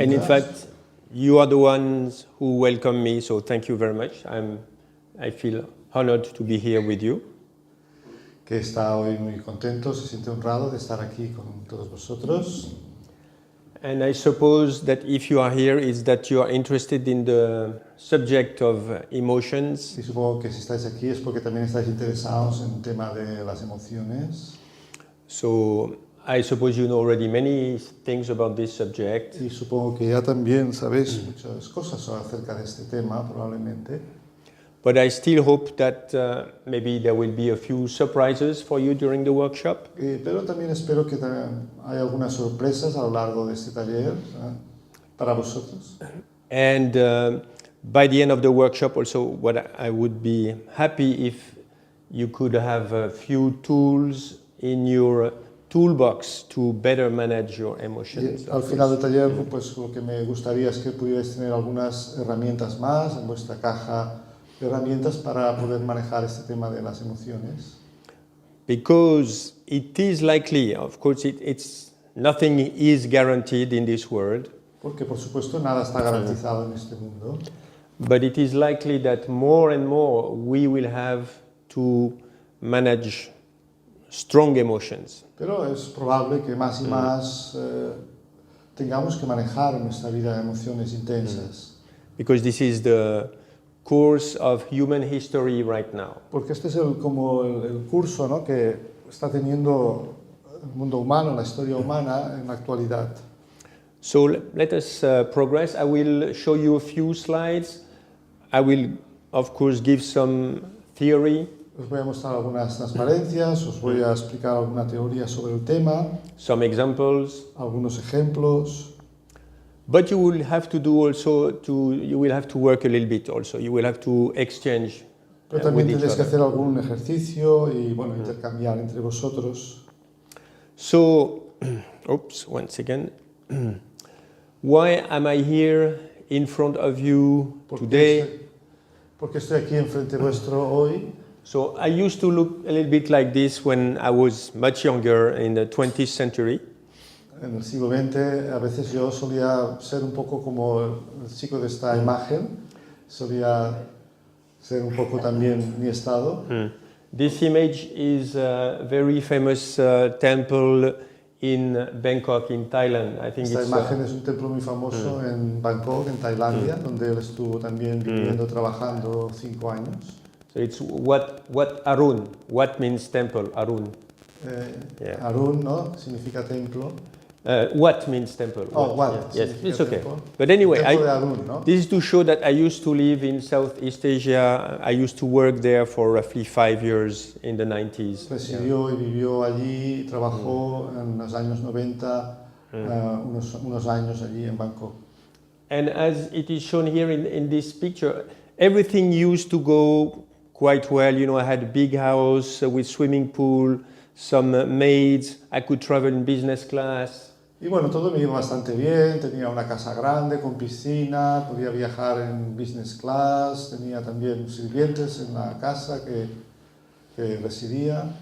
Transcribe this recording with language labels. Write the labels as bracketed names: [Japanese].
[English] And in fact, you are the ones who welcome me, so thank you very much. I feel honored to be here with you. [Spanish] Que está hoy muy contento, se siente honrado de estar aquí con todos vosotros. [English] And I suppose that if you are here, it's that you are interested in the subject of emotions. [Spanish] Y supongo que si estáis aquí es porque también estáis interesados en el tema de las emociones. [English] So, I suppose you know already many things about this subject. [Spanish] Y supongo que ya también sabéis muchas cosas acerca de este tema, probablemente. [English] But I still hope that maybe there will be a few surprises for you during the workshop. [Spanish] Pero también espero que haya algunas sorpresas a lo largo de este taller para vosotros. [English] And by the end of the workshop also, what I would be happy if you could have a few tools in your toolbox to better manage your emotions. [Spanish] Y al final del taller, pues lo que me gustaría es que pudierais tener algunas herramientas más en vuestra caja de herramientas para poder manejar este tema de las emociones. [English] Because it is likely, of course, it's nothing is guaranteed in this world. [Spanish] Porque por supuesto nada está garantizado en este mundo. [English] But it is likely that more and more we will have to manage strong emotions. [Spanish] Pero es probable que más y más tengamos que manejar en nuestra vida emociones intensas. [English] Because this is the course of human history right now. [Spanish] Porque este es como el curso, ¿no?, que está teniendo el mundo humano, la historia humana en la actualidad. [English] So let us progress. I will show you a few slides. I will, of course, give some theory. [Spanish] Os voy a mostrar algunas transparencias, os voy a explicar alguna teoría sobre el tema, [English] Some examples. [Spanish] algunos ejemplos. [English] But you will have to you will have to work a little bit also. You will have to exchange [Spanish] Pero también [English] with each [Spanish] tendréis que [English] other. [Spanish] hacer algún ejercicio y bueno, intercambiar entre vosotros. [English] So, oops, once again. Why am I here in front of you today? [Spanish] Porque estoy aquí enfrente vuestro hoy. [English] So I used to look a little bit like this when I was much younger in the 20th century. [Spanish] En el siglo XX a veces yo solía ser un poco como el chico de esta imagen, solía ser un poco también mi estado. [English] This image is a very famous temple in Bangkok, in Thailand. I think [Spanish] Esta [English] it's [Spanish] imagen es un templo muy famoso en Bangkok, en Tailandia, donde él estuvo también viviendo, trabajando 5 años. [English] so it's what Arun. What means temple? Arun. Yeah. [Spanish] Arun, ¿no?, significa templo. [English] What means temple? Oh, what? Yeah. Yes, [Spanish] significa [English] it's okay. [Spanish] templo. [English] But anyway, [Spanish] Templo de Arun, ¿no? [English] this is to show that I used to live in Southeast Asia. I used to work there for roughly 5 years in the 90s. [Spanish] Residió y vivió allí, trabajó en los años 90, unos años allí en Bangkok. [English] And as it is shown here in this picture, everything used to go quite well. You know, I had a big house with swimming pool, some maids. I could travel in business class. [Spanish] Y bueno, todo me iba bastante bien, tenía una casa grande con piscina, podía viajar en business class, tenía también sirvientes en la casa que residía.